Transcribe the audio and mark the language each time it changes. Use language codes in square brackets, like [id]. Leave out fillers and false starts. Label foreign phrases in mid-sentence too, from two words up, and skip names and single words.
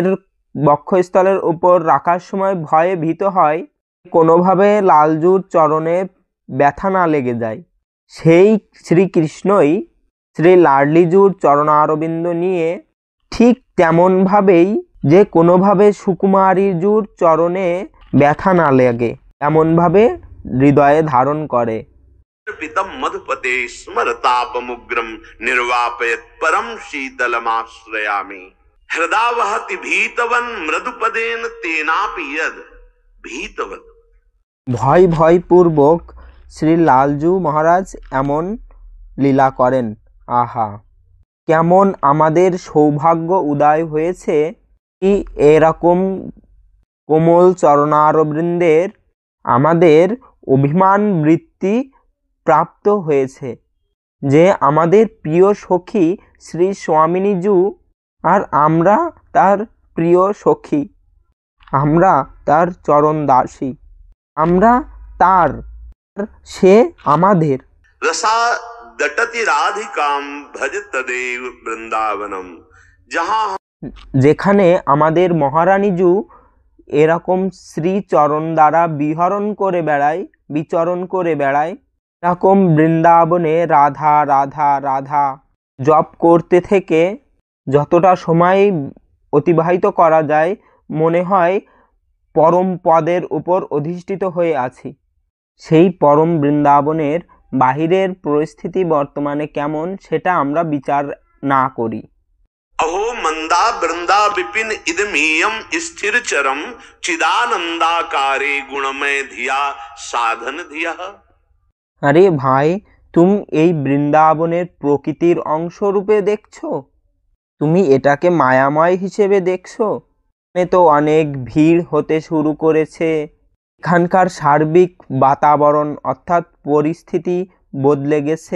[bn] বক্ষস্থলের উপর রাখার সময় ভয়ে ভীত হয় কোনোভাবে লালজুর চরণে ব্যথা না লেগে যায়, সেই শ্রীকৃষ্ণই শ্রী লাডলিজুর চরণারবিন্দ নিয়ে ঠিক তেমনভাবেই যে কোনোভাবে সুকুমারীজুর চরণে ব্যথা না লাগে এমনভাবে হৃদয়ে ধারণ করে। [sa] पितम मधुपते स्मरतापमुग्रम निर्वापयत परम शीतलमाश्रयामि हृदावहति भीतवन मृदुपदेन तेनापि यद भीतवत। [bn] ভয় ভয়পূর্বক শ্রী লালজু মহারাজ এমন লীলা করেন। আহা, কেমন আমাদের সৌভাগ্য উদয় হয়েছে কি এরকম কোমল চরণারবৃন্দের আমাদের অভিমান বৃত্তি প্রাপ্ত হয়েছে যে আমাদের প্রিয় সখী শ্রী স্বামিনীজু আর আমরা তার প্রিয় সখী, আমরা তার চরণ দাসী, আমরা তার, সে আমাদের। [sa] रसा दटति राधिकाम भज तदेव वृंदावनम, जहां [bn] যেখানে আমাদের মহারানীজু এরকম শ্রী চরণ দ্বারা বিচরণ করে বেড়ায়, এরকম বৃন্দাবনে রাধা রাধা রাধা জপ করতে থেকে যতটা সময় অতিবাহিত করা যায় মনে হয় পরম পদের উপর অধিষ্ঠিত হয়ে আছি। সেই পরম বৃন্দাবনের বাহিরের পরিস্থিতি বর্তমানে কেমন সেটা আমরা বিচার না করি। [sa] अहो मंदा वृंदा विपिन इदमीयम स्थिर चरम चिदानंदाकारे गुणमय धिया साधन धिया। [bn] আরে ভাই, তুমি এই বৃন্দাবনের প্রকৃতির অংশ রূপে দেখছো? তুমি এটাকে মায়াময় হিসেবে দেখছো? এখানে তো অনেক ভিড় হতে শুরু করেছে, এখানকার সার্বিক বাতাবরণ অর্থাৎ পরিস্থিতি বদলে গেছে।